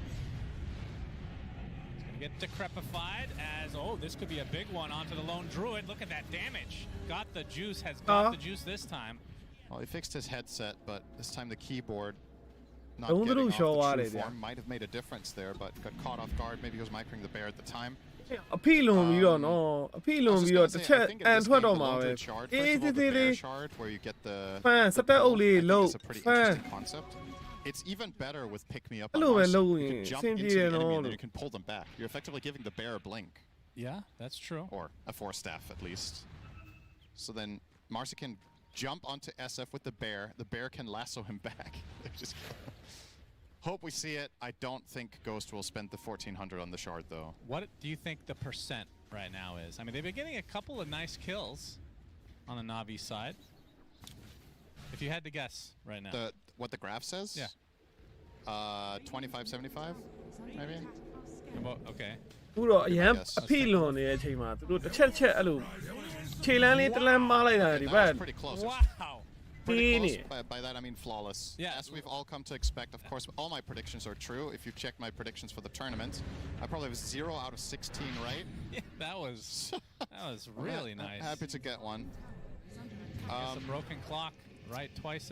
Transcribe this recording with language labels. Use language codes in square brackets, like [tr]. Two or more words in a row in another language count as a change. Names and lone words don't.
[en] He's going to get decrepified as, oh, this could be a big one onto the Lone Druid. Look at that damage. Got the juice, has got the juice this time. Well, he fixed his headset, but this time the keyboard not Don't getting little off show the out true of it, form might have made a difference there, but got caught off guard. Maybe he was microing the bear at the time. [my] အဖိလွန်ပြီးတော့နော်အဖိလွန်ပြီးတော့တစ်ချက်အန်ထွက်တော့မှာပဲအေးသေးသေးလေး [en] shard where you get the [my] ဖန်စတက်အုပ်လေးလုံး [en] is a pretty [my] ဖန် [en] interesting concept. It's even better with pick me up. [my] အဲ့လိုပဲ [en] on [my] လုပ် [en] Mars. [my] ရင် [en] You can jump [my] စင် [en] into [my] ပြေ [en] the [my] တယ် [en] enemy [my] နော် [en] and then you can pull them back. You're effectively giving the bear a blink. Yeah, that's true. Or a 4-staff at least. So then Marcy can jump onto SF with the bear. The bear can lasso him back. Just hope we see it. I don't think Ghost will spend the 1400 on the shard though. What do you think the percent right now is? I mean, they've been getting a couple of nice kills on the Navi side. If you had to guess right now. What the graph says? Yeah. 25-75, maybe? Okay. [my] အခုတော့အရန်အဖိလွန်နေတဲ့အချိန်မှာသူတို့တစ်ချက်အဲ့လိုခြေလမ်းလေးတစ်လမ်းမားလိုက်တာဒီဘက် [en] That's pretty close. Wow. Pretty close. By that I mean flawless. Yeah. As we've all come to expect, of course, all my predictions are true. If you check my predictions for the tournament, I probably have 0 out of 16 right. Yeah, that was really nice. I'm happy to get one. A broken clock, right? Twice a day.